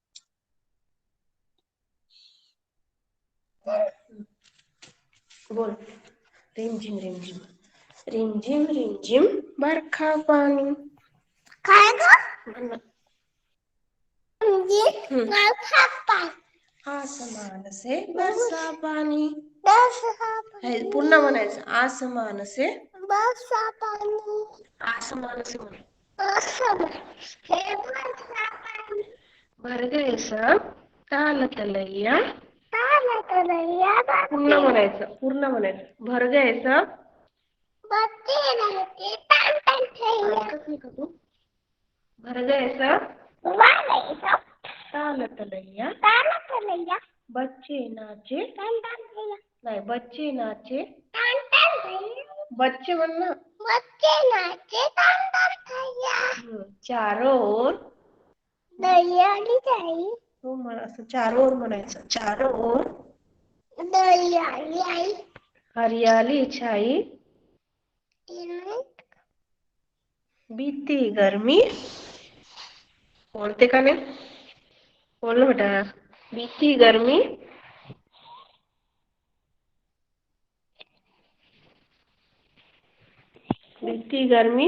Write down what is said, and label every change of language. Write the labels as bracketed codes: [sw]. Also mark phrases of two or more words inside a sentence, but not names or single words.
[hi] बोल। रिम झिम रिम झिम बरखा पानी। आसमान से बरसा पानी, [mr] हे पूर्ण म्हणायचं, [hi] आसमान से, आसमान से म्हण. भर गए सब ताल तलैया, [mr] पूर्ण म्हणायचं, पूर्ण म्हणायचं. [hi] भर गए सब, [mr] ऐकत नाही का तू? [hi] भर गए सब ताल तलैया, बच्चे नाचे, नाही बच्चे नाचे, बच्चे [mr] म्हण ना. [hi] चारों ओर, [mr] हो म्हण, असं [hi] चारों ओर [mr] म्हणायचं. [hi] चारों ओर हरियाली छाई, बीती गर्मी बोलते का नहीं बोलो बेटा। बीती गर्मी बीती गर्मी